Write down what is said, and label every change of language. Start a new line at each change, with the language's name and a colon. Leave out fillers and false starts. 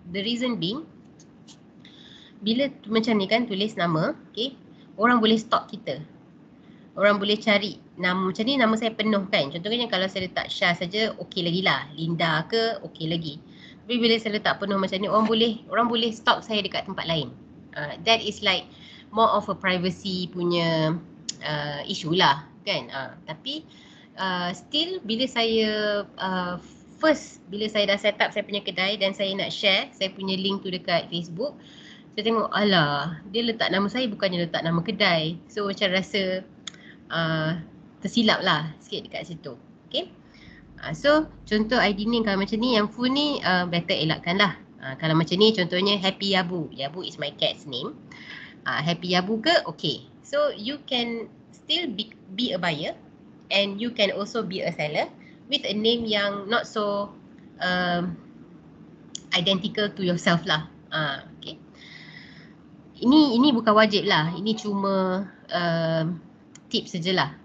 English: The reason being,
Malay: bila macam ni kan tulis nama, okay, orang boleh stalk kita. Orang boleh cari nama macam ni, nama saya penuh kan. Contohnya kalau saya letak Syah saja, okey lagi lah. Linda ke, okey lagi. Tapi bila saya letak penuh macam ni, orang boleh stalk saya dekat tempat lain.
English: That is like more of a privacy punya issue lah kan.
Malay: Tapi still bila saya bila saya dah set up saya punya kedai dan saya nak share saya punya link tu dekat Facebook, saya tengok alah dia letak nama saya bukannya letak nama kedai. So macam rasa tersilap lah sikit dekat situ. Okay, so contoh ID name kalau macam ni, yang full ni better elakkan lah. Kalau macam ni contohnya Happy Yabu,
English: Yabu is my cat's name.
Malay: Happy Yabu ke, okay.
English: So you can still be a buyer and you can also be a seller with a name yang not so identical to yourself lah.
Malay: Okay, ini bukan wajib lah, ini cuma tips sajalah.